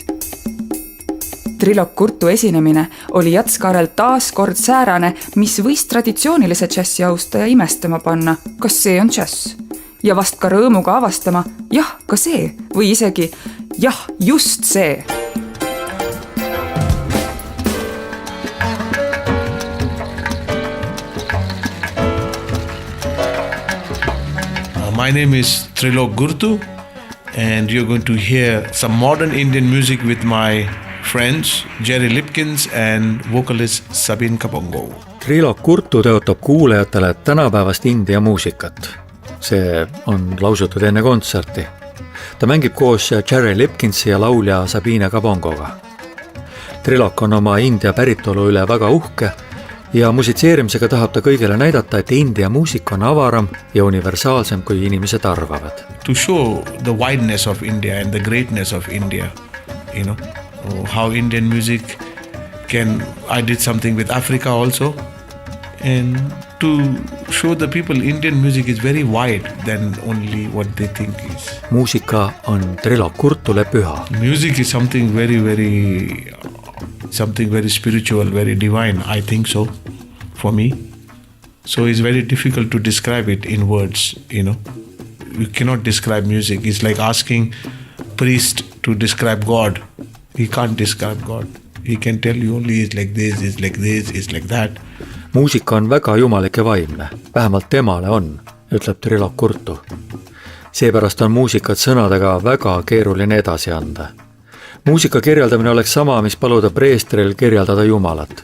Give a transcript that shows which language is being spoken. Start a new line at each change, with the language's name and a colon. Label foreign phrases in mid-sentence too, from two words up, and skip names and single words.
Estonian: Trilog Kurtu esinemine oli Jätskarel taas kord säärane, mis võis traditsioonilise džässi austaja imestama panna. Kas see on džäss? Ja vast ka rõõmuga avastama, jah, ka see, või isegi, jah, just see.
English: My name is Trilog Kurtu, and you're going to hear some modern Indian music with my friends Jerry Lipkins and vocalist Sabine Kapongo.
Estonian: Trilo Kurtu tõotab kuulajatele tänapäevast India muusikat. See on lausutud enne kontserti. Ta mängib koos Jerry Lipkinsi ja laulja Sabine Kabongoga. Trilok on oma India päritolu üle väga uhke ja musitseerimisega tahab ta kõigile näidata, et India muusik on avaram ja universaalsem, kui inimesed arvavad.
English: To show the wideness of India and the greatness of India, you know, how Indian music I did something with Africa also, and to show the people Indian music is very wide than only what they think is.
Estonian: Muusika on Trilo Kurtule püha.
English: Music is something very spiritual, very divine, I think so, for me. So it's very difficult to describe it in words, you know. You cannot describe music. It's like asking priest to describe God. He can't describe God. He can tell you only it's like this, it's like this, it's like that.
Estonian: Muusika on väga jumalik ja vaimne. Vähemalt temale on, ütleb Trilo Kurtu. Seepärast on muusikat sõnadega väga keeruline edasi anda. Muusika kirjeldamine oleks sama, mis paluda preestril kirjeldada Jumalat.